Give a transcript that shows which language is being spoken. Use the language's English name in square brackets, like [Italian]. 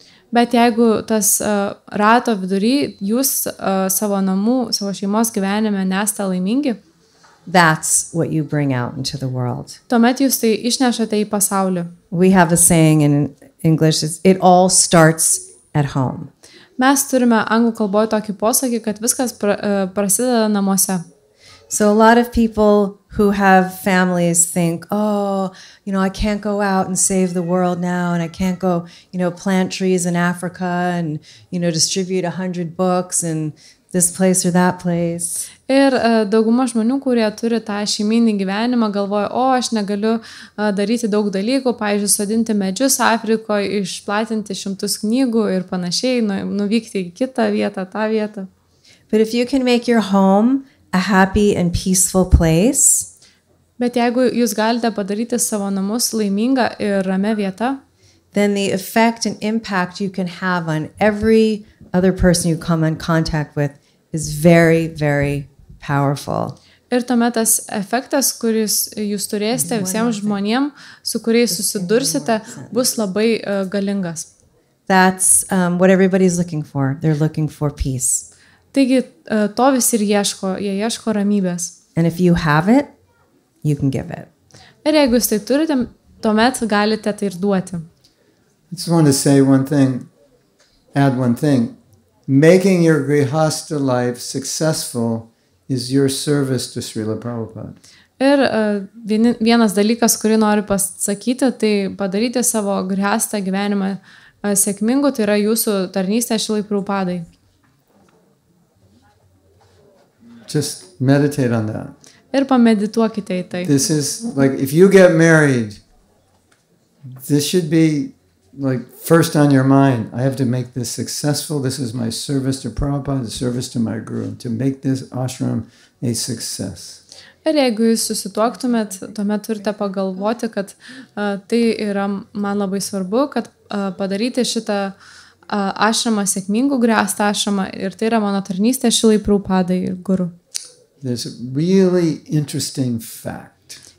[Lithuanian] bet jeigu tas rato vidury, jūs savo namų, savo šeimos gyvenime nesate laimingi, [English] that's what you bring out into the world. [Lithuanian] tuomet jūs tai išnešate į pasaulį. [English] We have a saying in English, it all starts at home. [Lithuanian] Mes turime anglų kalboje tokį posakį, kad viskas prasideda namuose. [English] So a lot of people who have families think, oh, I can't go out and save the world now, and I can't go, plant trees in Africa and, distribute 100 books in this place or that place. [Lithuanian] Ir dauguma žmonių, kurie turi tą šeiminį gyvenimą, galvoja, aš negaliu daryti daug dalykų, pavyzdžiui, sodinti medžius Afrikoje, išplatinti 100 knygų ir panašiai, nuvykti į kitą vietą, tą vietą. [English] But if you can make your home a happy and peaceful place, [Lithuanian] bet jeigu jūs galite padaryti savo namus laimingą ir ramę vietą, [English] then the effect and impact you can have on every other person you come in contact with is very, very powerful. [Lithuanian] Ir tuomet tas efektas, kuris jūs turėsite visiems žmonėms, su kuriais susidursite, bus labai galingas. [English] That's what everybody's looking for. They're looking for peace. [Lithuanian] Taigi to visi ir ieško, jie ieško ramybės. [English] And if you have it, you can give it. [Lithuanian] Ir jeigu jūs tai turite, tuomet galite tai ir duoti. [English] I just want to say one thing, add one thing. Making your grihastha life successful is your service to Srila Prabhupada. [Lithuanian] Ir vienas dalykas, kurį noriu pasakyti, tai padaryti savo grihastą gyvenimą sėkmingu, tai yra jūsų tarnystė Šrilai Prabhupadai. [English] Just meditate on that. [Lithuanian] Ir pamedituokite į tai. [English] This is like if you get married, this should be like first on your mind. I have to make this successful. This is my service to Prabhupada, the service to my guru, to make this ashram a success. [Lithuanian] Ir jeigu jūs susituoktumėt, tuomet turite pagalvoti, kad tai yra man labai svarbu, kad padaryti šitą ašramą sėkmingų, gręstą ašramą, ir tai yra mano tarnystė Šilai Prabhupadai ir guru. [English] There's a really interesting fact.